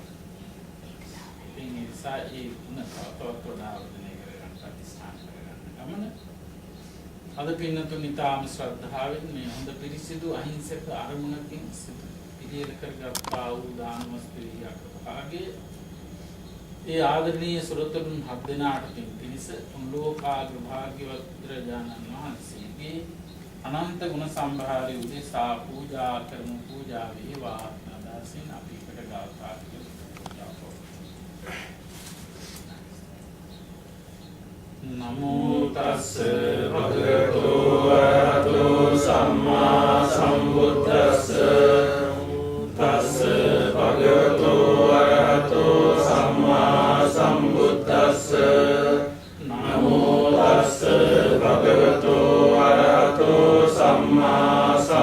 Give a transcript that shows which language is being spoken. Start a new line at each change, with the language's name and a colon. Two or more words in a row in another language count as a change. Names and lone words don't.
Sinhala: ඒ නිසා ඒ ගුණ තවත් වඩා වර්ධනය කරගන්න ප්‍රතිස්ථාන කරගන්න ගමන අද පින්නතුන් ඉතාම ශ්‍රද්ධාවෙන් මේ හොඳ පිරිසිදු අහිංසක අරමුණකින් පිළියෙල කරගත්තා වූ දානමස්පිරියක් ආගේ ඒ ආදරණීය සුරතරුන් හත් දෙනාට පිණිස ලෝකාග්‍ර භාග්‍යවත් බුදුරජාණන් වහන්සේගේ අනන්ත ගුණ සම්භාරය උදෙසා පූජා කරමු. පූජා වේවා දාසින් අපි එකට ගාථා
Pali: නමෝ තස්ස භගවතු වරහතෝ සම්මා සම්බුද්දස්ස තස්ස භගවතු වරහතෝ සම්මා සම්බුද්දස්ස නමෝ තස්ස භගවතු වරහතෝ සම්මා